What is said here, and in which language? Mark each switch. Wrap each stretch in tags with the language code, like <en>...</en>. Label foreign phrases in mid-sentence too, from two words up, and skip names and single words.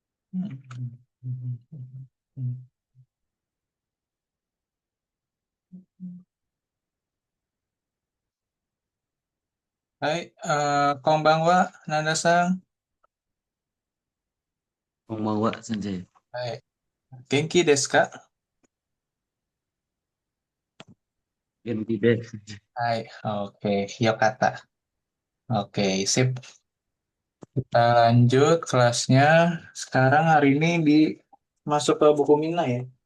<ja>Hai, こんばんは、ナンダさん. こんばんは、先生。はい、元気ですか? 元気です。はい、オッケー、よかった.</ja> <id>Oke, sip. Kita lanjut kelasnya. Sekarang hari ini masuk ke buku Mina ya.</id>